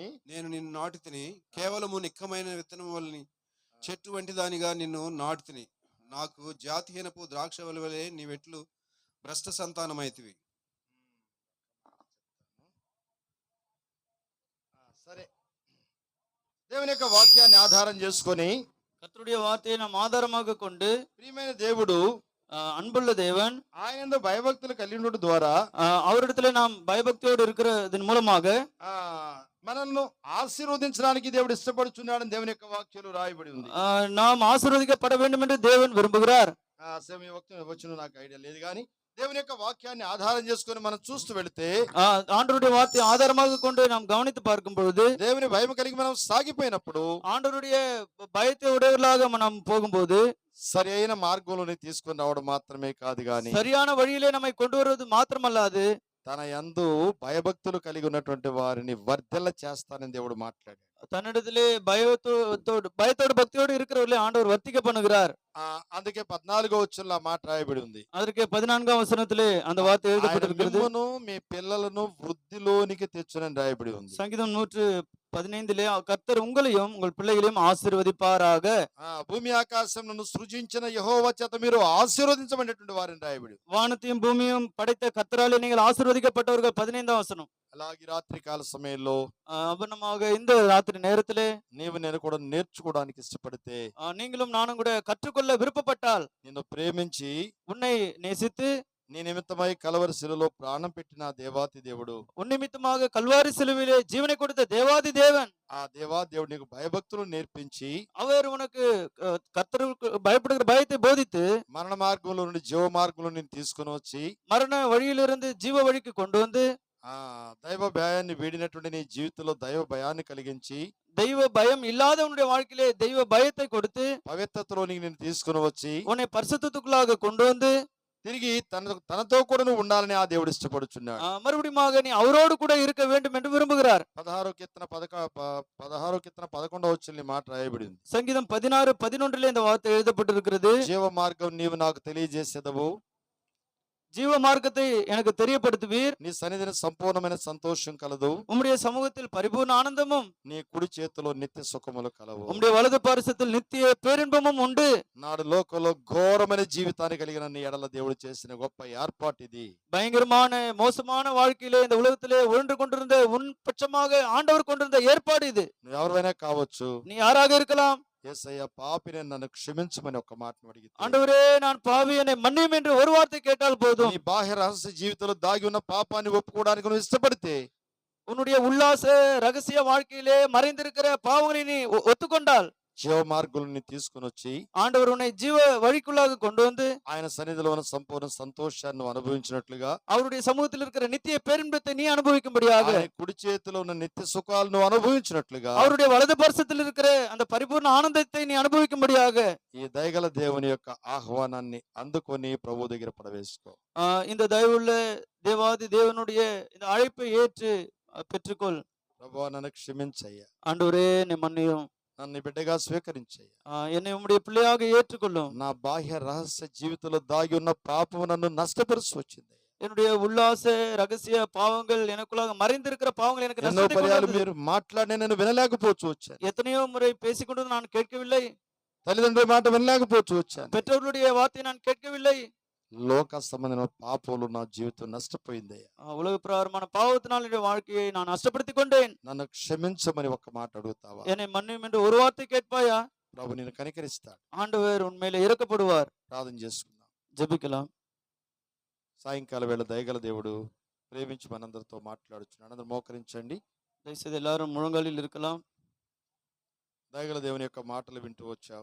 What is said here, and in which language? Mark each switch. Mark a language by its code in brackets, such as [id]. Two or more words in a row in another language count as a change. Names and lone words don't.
[te] నేను నిన్ను నాటి తిని, కేవలము నిక్కమైన విత్తనం వల్ని చెట్టు వంటి దానిగా నిన్ను నాటి తిని, నాకు జాతిహీనపు ద్రాక్షవల్లి వలె నీవెట్లు భ్రష్ట సంతానమైతివి. సరే, దేవుని యొక్క వాక్యాన్ని ఆధారం చేసుకొని [ta] கர்த்தருடைய வார்த்தையை நாம் ஆதாரமாக கொண்டு [te] ప్రియమైన దేవుడు [ta] அன்புள்ள தேவன் [te] ఆయన భయభక్తులు కలిగి ఉండడం ద్వారా [ta] அவரிடத்துல நாம் பயபக்தியோடு இருக்கிறதன் மூலமாக [te] ఆ మనల్ని ఆశీర్వదించడానికి దేవుడు ఇష్టపడుచున్నాడని దేవుని యొక్క వాక్యాలు రాయబడి ఉంది. [ta] நாம் ஆசீர்வதிக்கப்பட வேண்டும் என்று தேவன் விரும்புகிறார். [te] సేమ్ వచ్చిన నాకు ఐడియా లేదు, కానీ దేవుని యొక్క వాక్యాన్ని ఆధారం చేసుకొని మనం చూస్తూ వెళితే [ta] ஆண்டவருடைய வார்த்தையை ஆதாரமாக கொண்டு நாம் கவனித்து பார்க்கும் பொழுது [te] దేవుని భయం కలిగి మనం సాగిపోయినప్పుడు [ta] ஆண்டவருடைய பயத்தை உடையவர்களாக நாம் போகும்போது [te] సరి అయిన మార్గంలోనే తీసుకొని రావడం మాత్రమే కాదు, గాని [ta] சரியான வழியிலே நம்மை கொண்டு வருவது மாத்திரமல்லாது [te] తన యందు భయభక్తులు కలిగి ఉన్నటువంటి వారిని వర్ధెల్ల చేస్తానని దేవుడు మాట్లాడాడు. [ta] தன்னிடத்திலே பயத்தோடு பக்தியோடு இருக்கிறவர்களே ஆண்டவர் வர்த்திக்க பண்ணுகிறார். [te] అందుకే 14వ వచనంలో ఆ మాట రాయబడి ఉంది. [ta] அதற்கு 14వ వచనத்திலே அந்த వార్త [te] ఆయన [ta] எழுதப்பட்டிருக்கிறது. [te] మిమ్మును మీ పిల్లలను వృద్ధిలోనికి తెచ్చునని రాయబడి ఉంది. [ta] சங்கீதம் 115 கர்த்தர் உங்களையும் உங்கள் பிள்ளைகளையும் ஆசீர்வதிப்பாராக. [te] భూమి ఆకాశములను సృజించిన యెహోవా చేత మీరు ఆశీర్వదించబడినటువంటి వారిని రాయబడి. [ta] வானத்தையும் பூமியும் படைத்த கர்த்தராலே நீங்கள் ஆசீர்வதிக்கப்பட்டவர்கள் [te] 15వ వచనం. అలాగే రాత్రి కాల సమయంలో [ta] அபனமாக இந்த ராத்திரி நேரத்திலே [te] నీవు నేను కూడా నేర్చుకోవడానికి ఇష్టపడితే, [ta] நீங்களும் நானும் கூட கற்றுக்கொள்ள விருப்பப்பட்டால், [te] నిన్ను ప్రేమించి [ta] உன்னை நேசித்து [te] నీ నిమిత్తమై కలవరి శిలలో ప్రాణం పెట్టిన దేవాతి దేవుడు, [ta] உன் நிமித்தமாக கல்வாரி சிலுவையிலே ஜீவனை கொடுத்த தேவாதி தேவன், [te] ఆ దేవాది దేవుడు నీకు భయభక్తులు నేర్పించి [ta] அவர் உனக்கு கர்த்தருக்கு பயப்படுகிற பயத்தை போதித்து [te] మరణ మార్గంలో నుండి జీవ మార్గంలో నేను తీసుకుని వచ్చి [ta] மரண வழியிலிருந்து ஜீவ வழிக்கு கொண்டு வந்து [te] దైవ భయాన్ని వీడినటువంటి నీ జీవితంలో దైవ భయాన్ని కలిగించి [ta] தெய்வ பயம் இல்லாதவனுடைய வாழ்க்கையிலே தெய்வ பயத்தை கொடுத்து [te] పవిత్రతలోనికి నేను తీసుకుని వచ్చి [ta] உன்னை பரிசுத்தத்துக்குள்ளாக கொண்டு வந்து [te] తిరిగి తనతో కూడా నువ్వు ఉండాలని ఆ దేవుడు ఇష్టపడుచున్నాడు. [ta] மறுபடியும் நீ அவரோடு கூட இருக்க வேண்டும் என்று விரும்புகிறார். [te] 16వ కీర్తన 11వ వచనంలో మాట రాయబడింది. [ta] சங்கீதம் 16:11 இந்த வார்த்தை எழுதப்பட்டிருக்கிறது. [te] జీవ మార్గం నీవు నాకు తెలియజేసేదవు, [ta] ஜீவ மார்க்கத்தை எனக்கு தெரியப்படுத்துவீர். [te] నీ సన్నిధిని సంపూర్ణమైన సంతోషం కలదు, [ta] உம்முடைய சமூகத்தில் பரிபூர்ண ஆனந்தமும் [te] నీ కుడి చేతిలో నిత్య సుఖములు కలవు. [ta] உம்முடைய வலது பாரிசத்தில் நித்திய பேரின்பமும் உண்டு. [te] నాడు లోకంలో ఘోరమైన జీవితాన్ని కలిగిన నీ ఎడల దేవుడు చేసిన గొప్ప ఏర్పాటు ఇది. [ta] பயங்கரமான மோசமான வாழ்க்கையிலே இந்த உலகத்திலே உழன்று கொண்டிருந்த உன் பட்சமாக ஆண்டவர் கொண்டிருந்த ஏற்பாடு இது. [te] నువ్వు ఎవరైనా కావచ్చు, [ta] நீ யாராக இருக்கலாம். [te] యేసయ్య పాపిని నన్ను క్షమించమని ఒక మాటను అడిగితే, [ta] ஆண்டவரே நான் பாவி என்னை மன்னியும் என்று ஒரு வார்த்தை கேட்டால் போதும். [te] నీ బాహ్య రహస్య జీవితంలో దాగి ఉన్న పాపాన్ని ఒప్పుకోవడానికి నువ్వు ఇష్టపడితే, [ta] உன்னுடைய உல்லாச ரகசிய வாழ்க்கையிலே மறைந்திருக்கிற பாவங்களை நீ ஒத்துக்கொண்டால் [te] జీవ మార్గుల్ని తీసుకుని వచ్చి [ta] ஆண்டவர் உன்னை ஜீவ வழிக்குள்ளாக கொண்டு வந்து [te] ఆయన సన్నిధిలో ఉన్న సంపూర్ణ సంతోషాన్ని నువ్వు అనుభవించినట్లుగా, [ta] அவருடைய சமூகத்தில் இருக்கிற நித்திய பேரின்பத்தை நீ அனுபவிக்கும்படியாக, [te] ఆయన కుడి చేతిలో ఉన్న నిత్య సుఖాలు నువ్వు అనుభవించినట్లుగా, [ta] அவருடைய வலது பரிசத்தில் இருக்கிற அந்த பரிபூர்ண ஆனந்தத்தை நீ அனுபவிக்கும்படியாக [te] ఈ దయగల దేవుని యొక్క ఆహ్వానాన్ని అందుకొని ప్రభు దగ్గర ప్రవేశించుకో. [ta] இந்த தயவுள்ள தேவாதி தேவனுடைய இந்த அழைப்பை ஏற்று பெற்றுக்கொள். [te] ప్రభువా నన్ను క్షమించయ్యా, [ta] ஆண்டவரே என்னை மன்னியும், [te] నన్ను బిడ్డగా స్వీకరించయ్యా, [ta] என்னை உம்முடைய பிள்ளையாக ஏற்றுக்கொள்ளும். [te] నా బాహ్య రహస్య జీవితంలో దాగి ఉన్న పాపము నన్ను నష్టపరుచు వచ్చింది. [ta] என்னுடைய உல்லாச ரகசிய பாவங்கள் எனக்குள்ளாக மறைந்திருக்கிற பாவங்கள் எனக்கு [te] ఎన్నో [ta] நஷ்டத்தை கொண்டு [te] పర్యాలు [ta] வந்தது. [te] మీరు మాట్లాడిన నేను వినలేకపోవచ్చు వచ్చాను. [ta] எத்தனையோ முறை பேசிக்கொண்டு நான் கேட்கவில்லை. [te] తల్లిదండ్రుల మాట వినలేకపోవచ్చు వచ్చాను. [ta] பெற்றோர்களுடைய வார்த்தையை நான் கேட்கவில்லை. [te] లోక సంబంధమైన పాపంలో నా జీవితం నష్టపోయిందయ్యా. [ta] உலக பிரகாரமான பாவத்தினால் என்னுடைய வாழ்க்கையை நான் நஷ்டப்படுத்திக் கொண்டேன். [te] నన్ను క్షమించమని ఒక్క మాట అడుగుతావా? [ta] என்னை மன்னியும் என்று ஒரு வார்த்தை கேட்பாயா? [te] ప్రభు నిన్ను కనికరిస్తాడు. [ta] ஆண்டவர் உண்மையிலே இறக்கப்படுவார். [te] ప్రార్థన చేసుకుందాం. [ta] ஜெபிக்கலாம். [te] సాయంకాల వేళ దయగల దేవుడు ప్రేమించి మనందరితో మాట్లాడుచున్నాడు. అందరూ మోకరించండి. [ta] தயவுசெய்து எல்லாரும் முழங்காலில் இருக்கலாம். [te] దయగల దేవుని యొక్క మాటలు వింటూ వచ్చావు.